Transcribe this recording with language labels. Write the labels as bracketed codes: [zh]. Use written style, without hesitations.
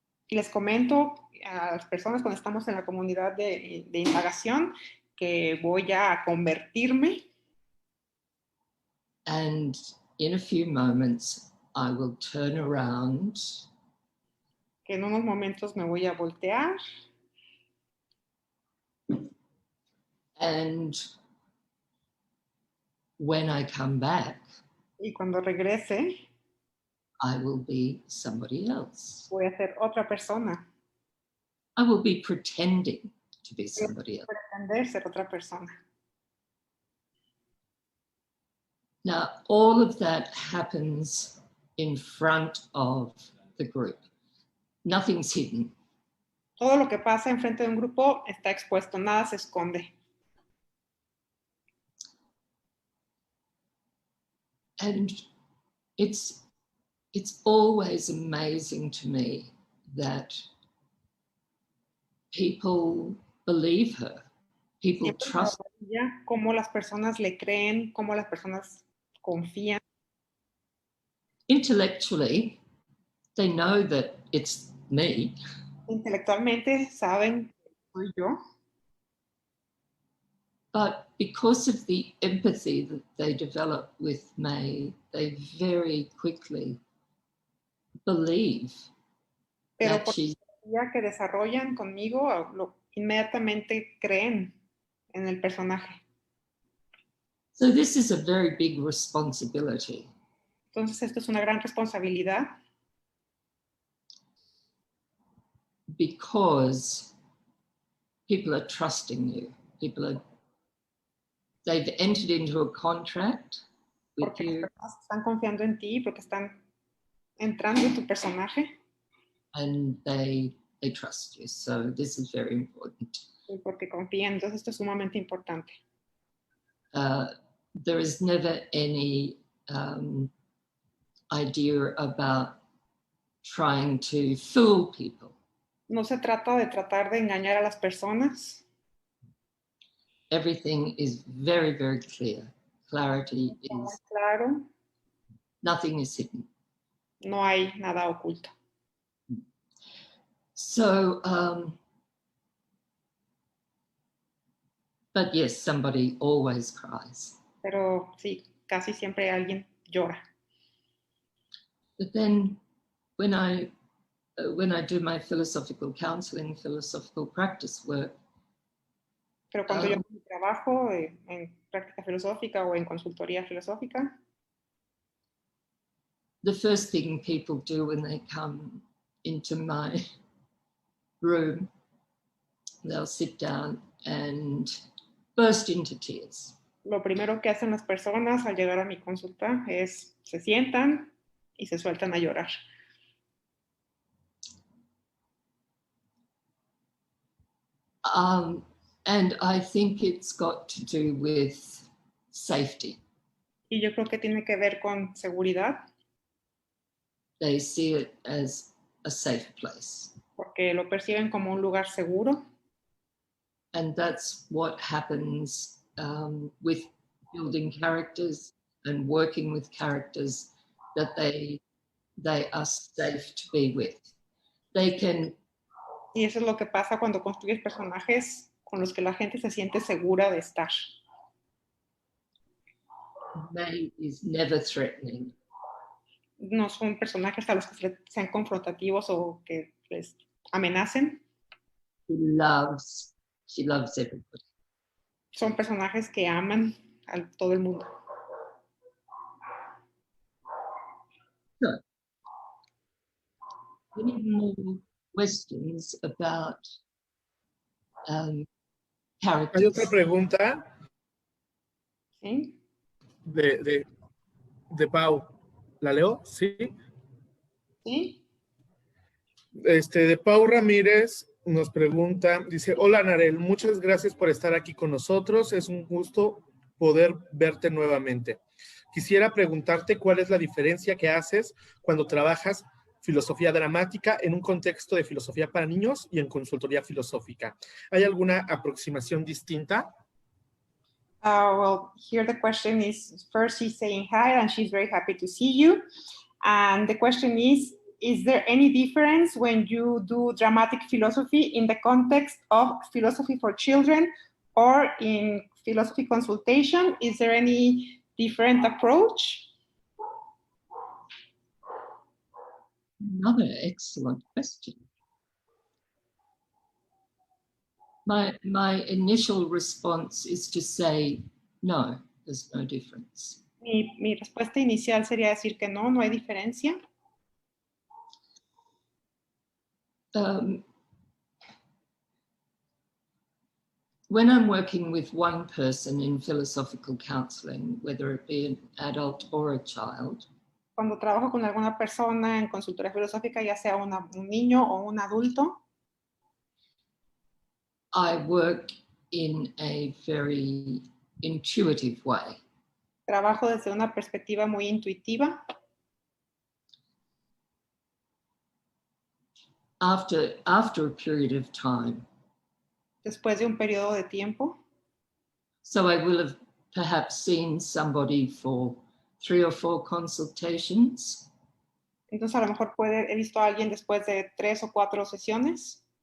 [es] Les comento a las personas cuando estamos en la comunidad de indagación que voy a convertirme. [en] And in a few moments, I will turn around. [es] Que en unos momentos me voy a voltear. [en] And when I come back, [es] y cuando regrese, [en] I will be somebody else. [es] Voy a ser otra persona. [en] I will be pretending to be somebody else. [es] Pretender ser otra persona. [en] Now, all of that happens in front of the group. Nothing's hidden. [es] Todo lo que pasa enfrente de un grupo está expuesto, nada se esconde. [en] And it's always amazing to me that people believe her. People trust. [es] Cómo las personas le creen, cómo las personas confían. [en] Intellectually, they know that it's me. [es] Intelectualmente saben que soy yo. [en] But because of the empathy that they develop with me, they very quickly believe [es] Pero [en] that [es] por [en] she's... [es] la que desarrollan conmigo, inmediatamente creen en el personaje. [en] So this is a very big responsibility. [es] Entonces esto es una gran responsabilidad. [en] Because people are trusting you. They've entered into a contract. with [es] Porque las [en] you, [es] personas están confiando en ti, porque están entrando en tu personaje. [en] and they trust you. So this is very important. [es] Y porque confían. Entonces esto es sumamente importante. [en] There is never any idea about trying to fool people. [es] No se trata de tratar de engañar a las personas. [en] Everything is very, very clear. Clarity is, [es] Claro, [en] nothing is hidden. [es] no hay nada oculto. [en] So, but yes, somebody always cries. [es] Pero sí, casi siempre alguien llora. [en] But then when I do my philosophical counseling, philosophical practice work, [es] Pero cuando yo trabajo en práctica filosófica o en consultoría filosófica, [en] the first thing people do when they come into my room, they'll sit down and burst into tears. [es] lo primero que hacen las personas al llegar a mi consulta es se sientan y se sueltan a llorar. [en] And I think it's got to do with safety. [es] Y yo creo que tiene que ver con seguridad, [en] They see it as a safe place. [es] porque lo perciben como un lugar seguro. [en] And that's what happens with building characters and working with characters, that they are safe to be with. They can. [es] Y eso es lo que pasa cuando construyes personajes con los que la gente se siente segura de estar. [en] May is never threatening. [es] No son personajes a los que sean confrontativos o que les amenacen. [en] She loves everybody. [es] Son personajes que aman a todo el mundo. [en] So, any more questions about characters? [es] Hay otra pregunta ¿Sí? de Pau. ¿La leo? Sí. ¿Sí? De Pau Ramírez nos pregunta, dice, hola Narelle, muchas gracias por estar aquí con nosotros, es un gusto poder verte nuevamente. Quisiera preguntarte cuál es la diferencia que haces cuando trabajas filosofía dramática en un contexto de filosofía para niños y en consultoría filosófica. ¿Hay alguna aproximación distinta? [en] Well, here the question is, first she's saying hi and she's very happy to see you. And the question is there any difference when you do dramatic philosophy in the context of philosophy for children or in philosophy consultation? Is there any different approach? Another excellent question. My initial response is to say, no, there's no difference. [es] Mi respuesta inicial sería decir que no hay diferencia. [en] When I'm working with one person in philosophical counseling, whether it be an adult or a child, [es] cuando trabajo con alguna persona en consultoría filosófica, ya sea un niño o un adulto, [en] I work in a very intuitive way. [es] Trabajo desde una perspectiva muy intuitiva. [en] After a period of time. [es] Después de un periodo de tiempo. [en] So I will have perhaps seen somebody for 3 or 4 consultations. [es] Entonces a lo mejor he visto a alguien después de 3 o 4 sesiones.